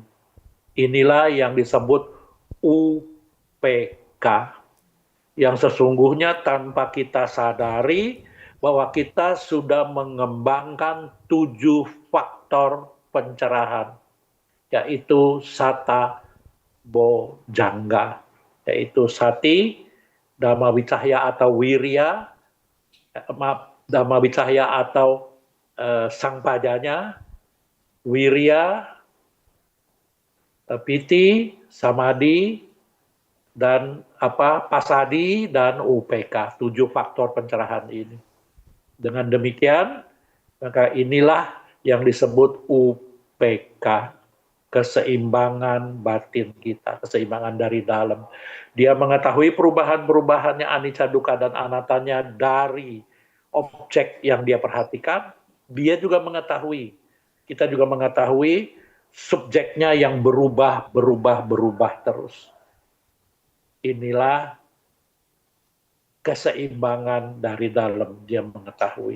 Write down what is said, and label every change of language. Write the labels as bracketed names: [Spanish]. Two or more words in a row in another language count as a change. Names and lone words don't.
[Indonesian] Inilah yang disebut UPK, yang sesungguhnya tanpa kita sadari bahwa kita sudah mengembangkan 7 faktor pencerahan, yaitu [Pali] Sata Bojangga, [Indonesian] yaitu [Pali] Sati, Dhamma Wicahya [Indonesian] atau [Pali] Wirya, Dhamma Wicahya [Indonesian] atau [Pali] Sang Pajanya, Wirya, Piti, Samadhi, [Indonesian] dan Pasadi, dan UPK, 7 faktor pencerahan ini. Dengan demikian, maka inilah yang disebut UPK, keseimbangan batin kita, keseimbangan dari dalam. Dia mengetahui perubahan-perubahannya, [Pali] anicca, dukkha, [Indonesian] dan anattanya dari objek yang dia perhatikan. Dia juga mengetahui, kita juga mengetahui subjeknya yang berubah terus. Inilah keseimbangan dari dalam, dia mengetahui.